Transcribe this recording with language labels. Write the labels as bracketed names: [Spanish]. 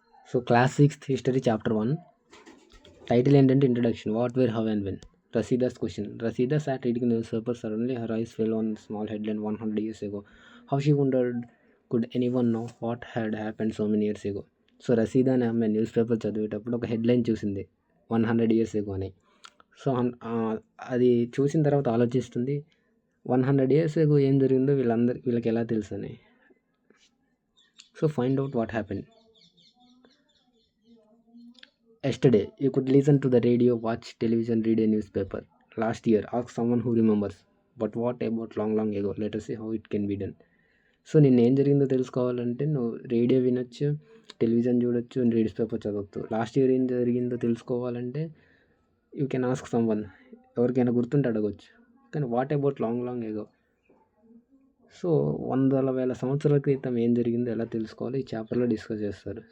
[Telugu] So class 6th history chapter 1 title ఏంటంటే introduction. [English] What where how and when. Rasida's question. Rasida sat reading the newspaper. Suddenly her eyes fell on a small headline 100 years ago. How she wondered, could anyone know what had happened so many years ago? [Telugu] So రసీదా అనే ఆమె news paper చదివేటప్పుడు ఒక headline చూసింది [English] 100 years ago [Telugu] అని. So అది చూసిన తర్వాత ఆలోచిస్తుంది [English] 100 years ago [Telugu] ఏం జరిగిందో వీళ్ళకి ఎలా తెలుసు అని. [English] So find out what happen. Yesterday, you could listen to the radio, watch television, read a newspaper. Last year, ask someone who remembers. But what about long ago? Let us see how it can be done. [Telugu] So నిన్న ఏం జరిగిందో తెలుసుకోవాలంటే నువ్వు radio వినొచ్చు, television చూడొచ్చు, news paper చదవచ్చు. Last year ఏం జరిగిందో తెలుసుకోవాలంటే [English] you can ask someone, [Telugu] ఎవరికైనా గుర్తుంటే అడగవచ్చు. కానీ [English] what about long ago, [Telugu] so వందల వేల సంవత్సరాల క్రితం ఏం జరిగిందో ఎలా తెలుసుకోవాలి ఈ చాప్టర్లో డిస్కస్ చేస్తారు.